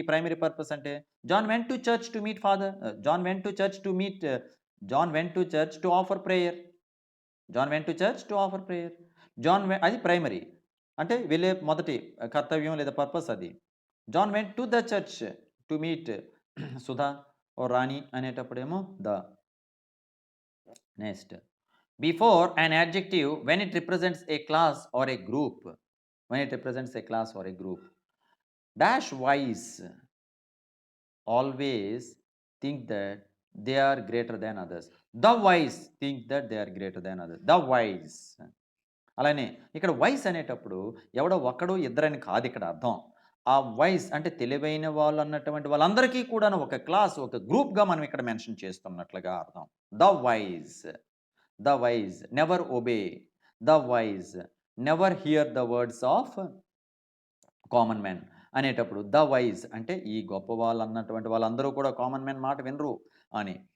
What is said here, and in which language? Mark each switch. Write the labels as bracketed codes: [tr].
[en] Primary purpose అంటే John went to church to meet father. John went to church to meet John went to church to offer prayer. John went to church to offer prayer. [te] అది primary, అంటే వెళ్ళే మొదటి కర్తవ్యం లేదా purpose అది. [en] John went to the church to meet Sudha ఓ రాణి అనేటప్పుడేమో the. Next, before an adjective when it represents a class or a group, when it represents a class or a group, dash wise always think that they are greater than others. The wise think that they are greater than others. The wise. [te] అలానే ఇక్కడ vice అనేటప్పుడు ఎవడో ఒక్కడు ఇద్దరని కాదు ఇక్కడ అర్థం. ఆ vice అంటే తెలివైన వాళ్ళు అన్నటువంటి వాళ్ళందరికీ కూడాను ఒక క్లాస్, ఒక గ్రూప్గా మనం ఇక్కడ మెన్షన్ చేస్తున్నట్లుగా అర్థం. [en] the wise, the wise never obey, the wise never hear the words of common man అనేటప్పుడు the wise [te] అంటే ఈ గొప్ప వాళ్ళు అన్నటువంటి వాళ్ళందరూ కూడా కామన్ మ్యాన్ మాట వినరు అని.